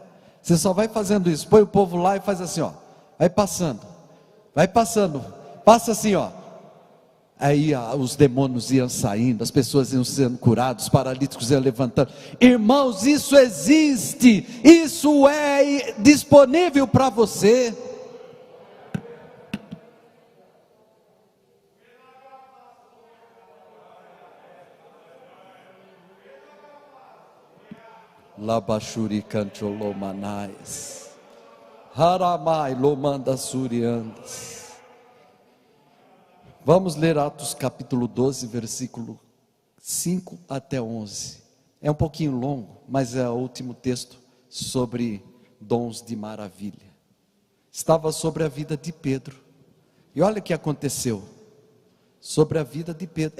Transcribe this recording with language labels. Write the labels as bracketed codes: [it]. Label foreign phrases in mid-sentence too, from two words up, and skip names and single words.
[pt] Você só vai fazendo isso, põe o povo lá e faz assim, ó, vai passando, passa assim, ó. Aí os demônios iam saindo, as pessoas iam sendo curadas, os paralíticos iam levantando. Irmãos, isso existe, isso é disponível para você. Labachuri cancholomanais, haramai lomanda suriandas. Vamos ler Atos capítulo 12, versículo 5 até 11. É um pouquinho longo, mas é o último texto sobre dons de maravilha. Estava sobre a vida de Pedro. E olha o que aconteceu sobre a vida de Pedro.